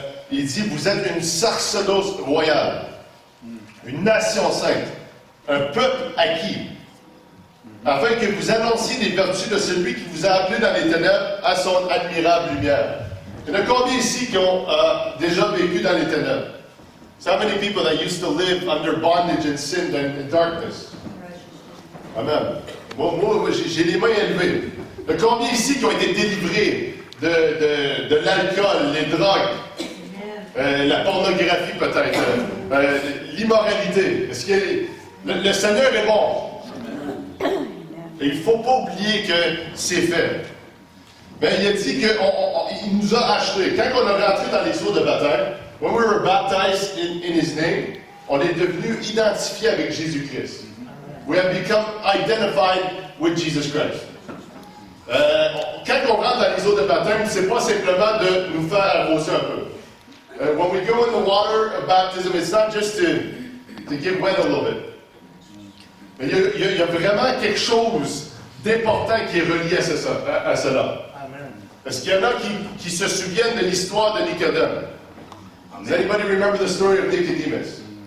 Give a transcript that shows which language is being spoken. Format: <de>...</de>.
<fr>Il dit, vous êtes une sacerdoce royale, une nation sainte, un peuple acquis, afin que vous annonciez les vertus de celui qui vous a appelé dans les ténèbres à son admirable lumière. Il y en a combien ici qui ont déjà vécu dans les ténèbres?</fr> <en>So how many people that used to live under bondage and sin and darkness? Amen.</en> <fr>Moi j'ai les mains élevées. Il y en a combien ici qui ont été délivrés de l'alcool, les drogues, la pornographie peut-être, l'immoralité? Est-ce que le Seigneur est bon? Et il ne faut pas oublier que c'est fait. Mais il a dit qu'il nous a achetés. Quand on est rentré dans les eaux de baptême,</fr> <en>when we were baptized in His name,</en> <fr>on est devenu identifié avec Jésus-Christ.</fr> <en>We have become identified with Jesus Christ.</en> <fr>Quand on rentre dans les eaux de baptême, c'est pas simplement de nous faire arroser un peu.</fr> <en>When we go in the water of baptism, it's not just to get wet a little bit.</en> <fr>Mais il y a vraiment quelque chose d'important qui est relié à cela. Est-ce qu'il y en a qui se souviennent de l'histoire de Nicodème?</fr> <en>Does anybody remember the story of Nicodemus?</en>